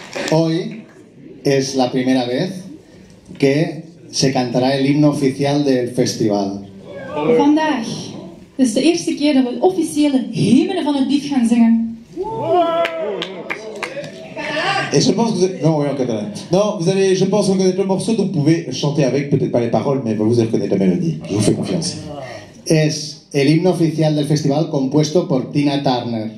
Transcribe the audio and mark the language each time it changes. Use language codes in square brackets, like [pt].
[es] Hoy es la primera vez que se cantará el himno oficial del festival. [nl] Vandaag is de eerste keer dat we het officiële hymne van het BIFFF gaan zingen. [fr] Et je pense que vous allez... Non, oui, en catalan. Non, vous allez, je pense, reconnaître le morceau, donc vous pouvez chanter avec, peut-être pas les paroles, mais vous allez reconnaître la mélodie. Je vous fais confiance. [es] Es el himno oficial del festival compuesto por Tina Turner.